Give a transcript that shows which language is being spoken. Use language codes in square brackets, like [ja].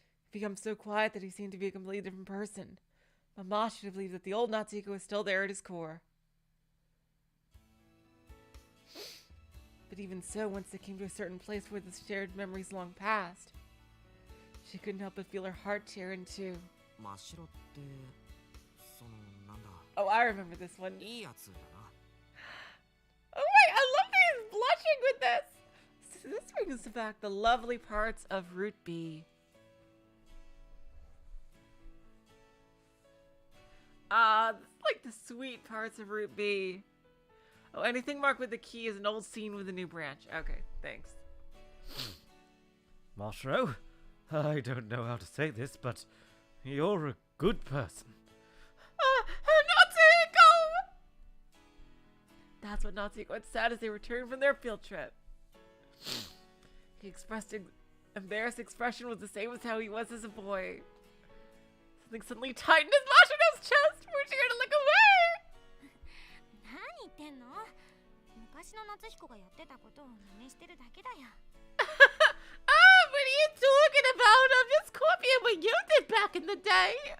[en] He becomes so quiet that he seemed to be a completely different person. Mama should have believed that the old Natsuko was still there at his core. But even so, once they came to a certain place where the shared memories long passed, she couldn't help but feel her heart tear in two. [ja] 真っ白ってそのなんだ [en] Oh, I remember this one. [ja] いいやつだな [en] Oh my, I love that he's blushing with this. So this brings us back the lovely parts of Route B. This is like the sweet parts of Route B. Oh, anything marked with the key is an old scene with a new branch. Okay, thanks. Mashiro, I don't know how to say this, but You're a good person. Natsuhiko! That's what Natsuhiko had said as they returned from their field trip. He expressed an embarrassed expression was the same as how he was as a boy. Something suddenly tightened his Mashino's chest, forcing her to look away. [ja] 何言ってんの？昔の夏彦がやってたことを真似してるだけだよ。 [en] What are you talking about? I'm just copying what you did back in the day.